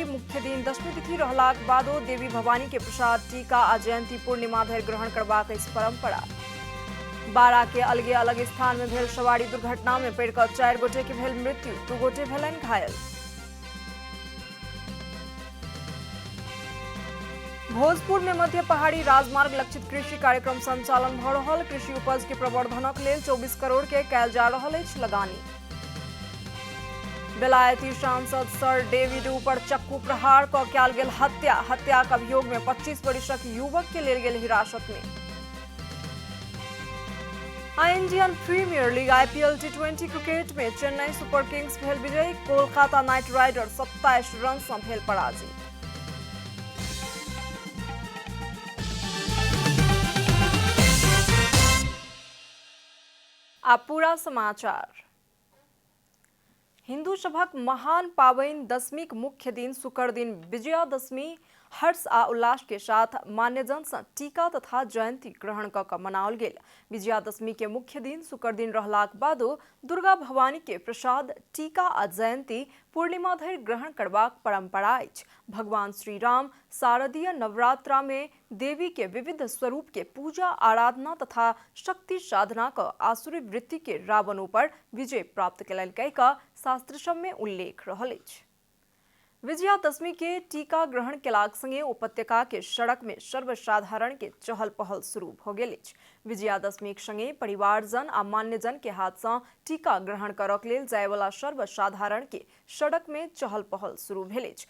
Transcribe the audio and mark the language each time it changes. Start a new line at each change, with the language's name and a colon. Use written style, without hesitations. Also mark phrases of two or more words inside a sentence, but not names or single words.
Maithili: मुख्य दिन दशमी तिथि रहलाक बादो देवी भवानी के प्रसाद टीका आ जयंती पूर्णिमा धरि ग्रहण करबाक अछि परंपरा। बारा के अलगे अलग स्थान में भेल सवारी दुर्घटना में पड़ि कऽ 4 गोटे के भेल मृत्यु, 2 गोटे भेलनि घायल। भोजपुर में मध्य पहाड़ी राजमार्ग लक्षित कृषि कार्यक्रम संचालन भ रहल। कृषि उपज के प्रवर्धनक लेल 24 करोड़ के कयल जा रहल अछि लगानी। बेलायती सांसद सर डेविड ऊपर चक्कू प्रहार कऽ कयल गेल हत्या। हत्याक अभियोग में 25 वर्षक युवक के लेल गेल हिरासत में। इंडियन प्रीमियर लीग IPL T20 क्रिकेट में चेन्नई सुपर किंग्स भेल विजयी। कोलकाता नाइट राइडर 27 रन सँ भेल पराजित। अब पूरा समाचार। हिंदू सभक महान पाबनि दशमीक मुख्य दिन शुक्र दिन विजयादशमी हर्ष आ उल्लास के साथ मान्यजन सँ टीका तथा जयंती ग्रहण कऽ मनाओल गेल। विजयादशमी के मुख्य दिन शुक्र दिन रहलाक बादो दुर्गा भवानी के प्रसाद टीका आ जयंती पूर्णिमा धरि ग्रहण करबाक परंपरा अछि। भगवान श्री राम शारदीय नवरात्रा में देवी के विविध स्वरूप के पूजा आराधना तथा शक्ति साधना क आसुरी वृत्ति के रावण पर विजय प्राप्त कयलनि कहि कऽ शास्त्र सब में उल्लेख रहल अछि। विजयादशमी के टीका ग्रहण केलाक संगे उपत्यका के सड़क में सर्वसाधारण के चहल पहल शुरू भ गेल अछि। विजयादशमीक संगे परिवारजन आ मान्यजन के हाथ सँ टीका ग्रहण करक लेल जायवला सर्वसाधारण के सड़क में चहल पहल शुरू भेल अछि।